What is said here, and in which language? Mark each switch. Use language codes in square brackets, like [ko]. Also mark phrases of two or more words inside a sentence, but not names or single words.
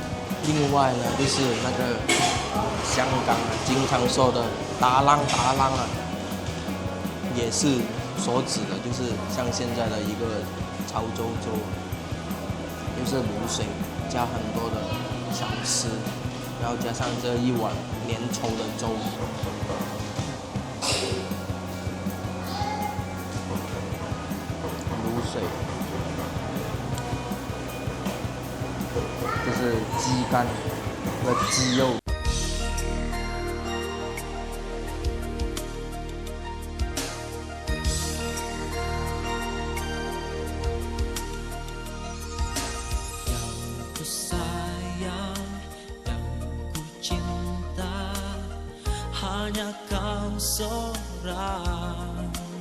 [zh] 另外呢，就是那个香港经常说的打浪啊，也是所指的，就是像现在的一个潮州粥，就是卤水加很多的小吃，然后加上这一碗粘稠的粥。卤水，就是鸡肝和鸡肉。 [id] Yang ku sayang, yang ku cinta, hanya kau seorang.